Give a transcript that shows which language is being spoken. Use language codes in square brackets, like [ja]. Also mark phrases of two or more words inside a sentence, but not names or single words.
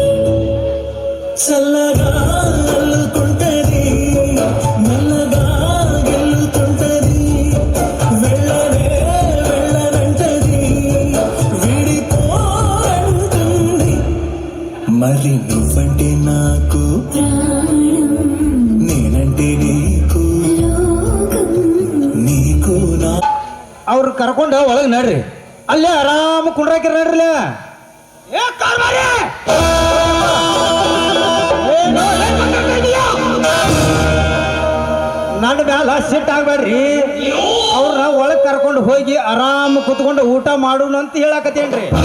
[te] చల్లగా అల్లుకుంటది, మెల్లగా గెల్లుతుంటది, వెళ్ళనే వెళ్ళనంటది, విడిపోంటుంది. మరి నువ్వంటే నాకు, ప్రాణం నేనంటే నీకు, లోకం నీకు నా [kn] ಅವ್ರು ಕರ್ಕೊಂಡು ಒಳಗೆ ನಡ್ರಿ. ಅಲ್ಲೇ ಆರಾಮ ಕುಂಡ್ರಾಕಿರ ನಡ್ರಿ. ನನ್ನ ಮ್ಯಾಲ ಸಿಟ್ ಆಗ್ಬೇಡ್ರಿ. ಅವ್ರನ್ನ ಒಳಗೆ ಕರ್ಕೊಂಡು ಹೋಗಿ ಆರಾಮ ಕುತ್ಕೊಂಡು ಊಟ ಮಾಡೋಣ ಅಂತ ಹೇಳಕತ್ತೇನ್ರಿ.